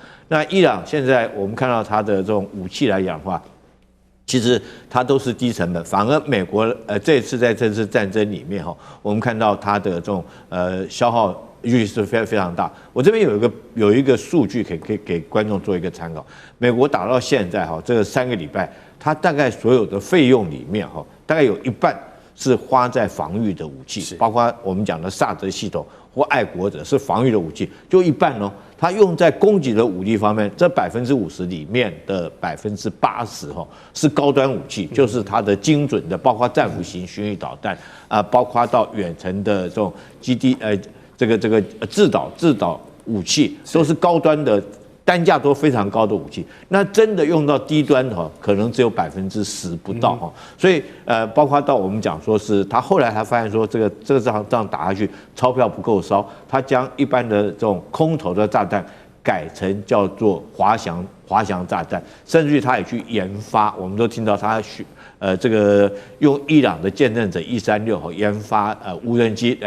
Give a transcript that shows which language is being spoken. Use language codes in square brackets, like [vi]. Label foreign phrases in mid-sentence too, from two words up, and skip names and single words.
[zh] 那伊朗現在我們看到它的這種武器來講的話，其實它都是低成本，反而美國這次在這次戰爭裡面哈，我們看到它的這種消耗率是非常大。我這邊有一個數據可以給觀眾做一個參考。美國打到現在哈，這個3個禮拜，它大概所有的費用裡面哈，大概有一半是花在防禦的武器，包括我們講的薩德系統或愛國者是防禦的武器，就一半哦。它用在攻擊的武力方面，這50%裡面的80%哈是高端武器，就是它的精準的，包括戰斧型巡弋導彈啊，包括到遠程的這種基地這個制導武器，都是高端的。單價都非常高的武器，那真的用到低端哈，可能只有10%不到哈。所以包括到我們講說是他後來他發現說這個這樣打下去，鈔票不夠燒，他將一般的這種空投的炸彈改成叫做滑翔炸彈，甚至於他也去研發，我們都聽到他這個用伊朗的見證者136研發無人機來